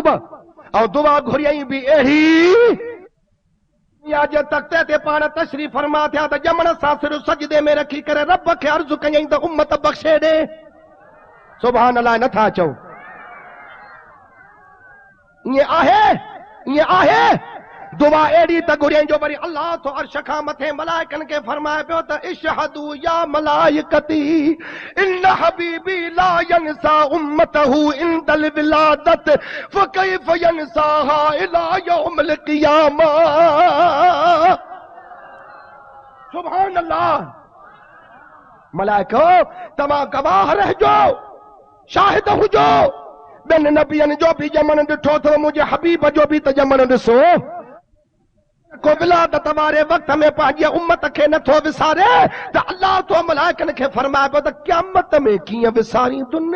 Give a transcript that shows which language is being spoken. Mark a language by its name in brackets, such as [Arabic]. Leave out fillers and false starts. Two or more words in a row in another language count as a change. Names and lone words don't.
[Sindhi] ऐं दुआ घुरियई बि अहिड़ी या जे तख़्ते ते पाण तशरीफ़ फरमा थिया त ॼमण सां सिर सजदे में रखी करे रब खे अर्ज़ु कयई त उम्मत बख़्शे ॾे। [Arabic] سبحان الله [Sindhi] नथा चओ? ईअं आहे, ईअं आहे। दुआ एड़ी त घुरियई जो वरी अल्लाह तो अर्श खां मथे मलाइकनि खे फरमाए पियो त [Arabic] اشهدوا يا ملائكتي إن حبيبي لا ينسى أمته عند الولادة فكيف ينساها إلى يوم القيامة. سبحان الله. [Sindhi] मलाइको तव्हां गवाह रहजो, शाहिद हुजो। ॿिनि नबियनि जो बि ॼमण ॾिठो अथव, मुंहिंजे हबीब जो बि त ॼमण ॾिसो। को विलादत वारे वक्त में पंहिंजी उम्मत खे नथो विसारे त अल्लाह तो मलाइकनि खे फरमाए पियो त क़यामत में कीअं विसारींदुनि।